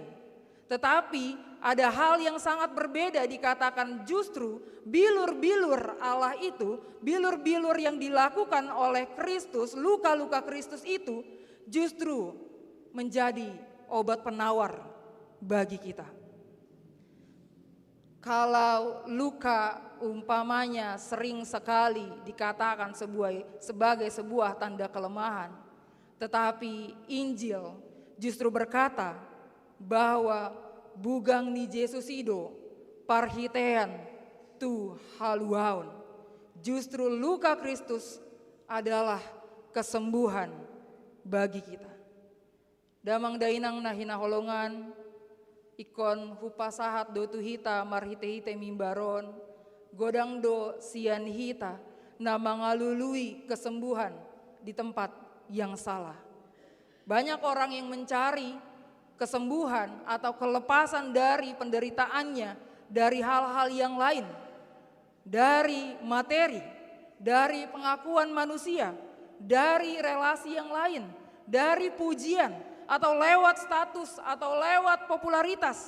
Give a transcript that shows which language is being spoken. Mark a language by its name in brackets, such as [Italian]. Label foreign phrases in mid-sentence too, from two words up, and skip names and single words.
[Indonesian] Tetapi ada hal yang sangat berbeda dikatakan justru bilur-bilur Allah itu, bilur-bilur yang dilakukan oleh Kristus, luka-luka Kristus itu justru menjadi obat penawar bagi kita. Kalau luka umpamanya sering sekali dikatakan sebagai sebuah tanda kelemahan, tetapi Injil justru berkata bahwa [Batak Toba] bugang ni Yesus ido parhitean tu haluaun. [Indonesian] Justru luka Kristus adalah kesembuhan bagi kita. [Batak Toba] Damang dainang nahina holongan, ikon hupasahat do tuhita marhite-hite mimbaron, godang do sian hita na mangalului [Indonesian] kesembuhan di tempat yang salah. Banyak orang yang mencari kesembuhan atau kelepasan dari penderitaannya dari hal-hal yang lain, dari materi, dari pengakuan manusia, dari relasi yang lain, dari pujian, atau lewat status, atau lewat popularitas.